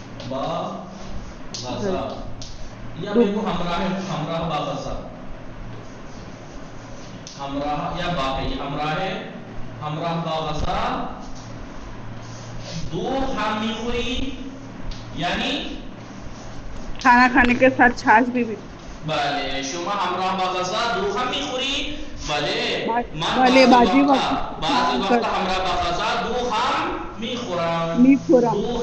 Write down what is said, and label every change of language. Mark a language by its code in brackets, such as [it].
[fa] با غذا یا بگو همراه با غذا، همراه یا باقی همراه با غذا دوغ هم میخوری، یعنی [ur] کھانا کھانے کے ساتھ چھاچ بھی. [fa] بله شما همراه با غذا دوغ هم میخوری؟ بله من بعضی وقت همراه با غذا دوغ هم میخورم.